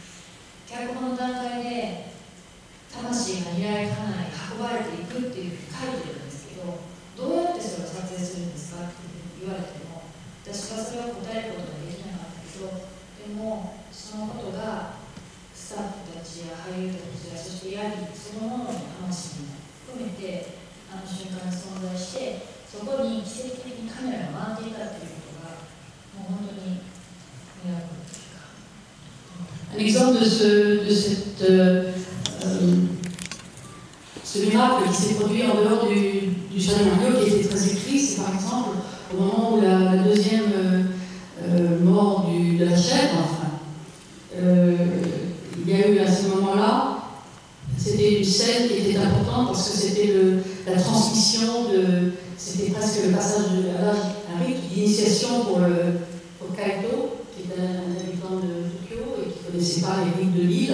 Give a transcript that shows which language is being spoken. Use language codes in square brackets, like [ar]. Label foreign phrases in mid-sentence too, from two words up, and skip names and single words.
[ja] 脚本の段階で魂が未来かなり運ばれていくっていうふうに書いてるんですけど、どうやってそれを撮影するんですかって言われても私はそれを答えることができなかったけど、でもそのことがスタッフたちや俳優たちやそしてヤギそのものの魂も含めてあの瞬間に存在して、そこに奇跡的にカメラが回っていたっていうことがもう本当にミラクルというか。 [fr] Un exemple ce miracle qui s'est produit en dehors du scénario qui était très écrit, c'est par exemple au moment où la deuxième mort de la chèvre, il y a eu à ce moment-là, c'était une scène qui était importante parce que c'était la transmission c'était presque le passage à un rite d'initiation pour Kaito, qui est un habitant de Tokyo et qui ne connaissait pas les rites de l'île.